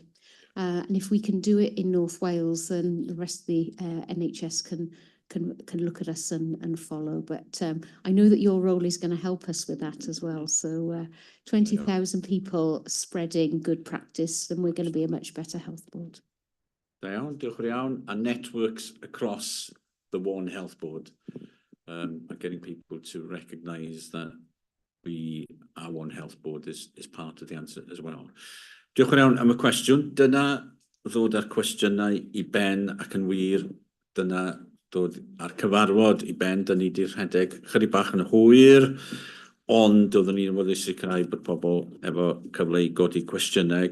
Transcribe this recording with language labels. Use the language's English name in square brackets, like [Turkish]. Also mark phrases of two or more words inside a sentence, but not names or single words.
[English] And if we can do it in North Wales, then the rest of the NHS can look at us and follow. But I know that your role is going to help us with that as well. So 20,000 people spreading good practice, then we're going to be a much better health board. [Welsh] Da iawn, diolch yn iawn. [English] And networks across the One Health Board. And getting people to recognise that our One Health Board is part of the answer as well. [Welsh] Diolch yn iawn am y cwestiwn. Dyna ddod â'r cwestiynau I ben ac yn wir. Dyna dod â'r cyfarfod I ben. Dyna ni di'r rhedeg chydig bach yn hwyr, ond doeddwn ni'n ymwneud sicrhau bod pobl efo cyfle I godi cwestiynau.